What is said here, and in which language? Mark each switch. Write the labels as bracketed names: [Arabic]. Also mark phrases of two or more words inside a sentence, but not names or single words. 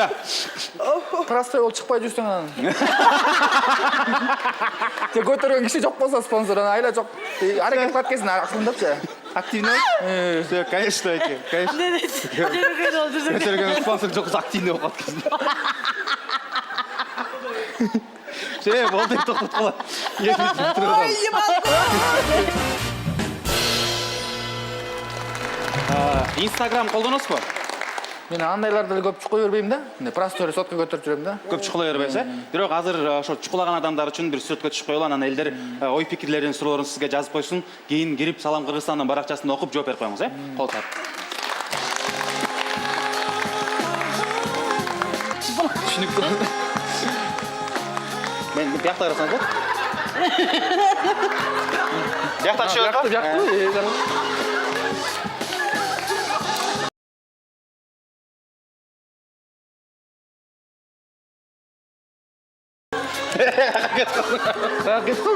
[Kyrgyz] Простой болуп чыкпай жүрсөң анан. Те көтөргөн киши жок болсо спонсор, анан айла жок. Аракет кылат экенсиң акырындапчы. [Russian] Активный. Все, конечно, конечно. [Kyrgyz] Көтөргөн спонсор жок, активный болуп калат. Şey, boldu to'xtatib qo'ylar. Instagram қолданасызбы? Мен андайларды эле көп чукуй бербейм да. Простой сотка көтөрүп жүрөм да. Көп чукулай бербейсиз, бирок азыр ошо чукулаган адамдар үчүн бир сүрөткө түшүп коелу, анан элдер ой пикирлерин, суроолорун сизге жазып койсун, кийин кирип Салам Кыргызстандын баракчасында окуп жооп берип коюңуз, Кол саат. Түшүнүктүү. [Kazakh] Мен бияқта қарасаңыз болады? Бияқта түшіп өтіп? Бияқта. Кетіп қалды.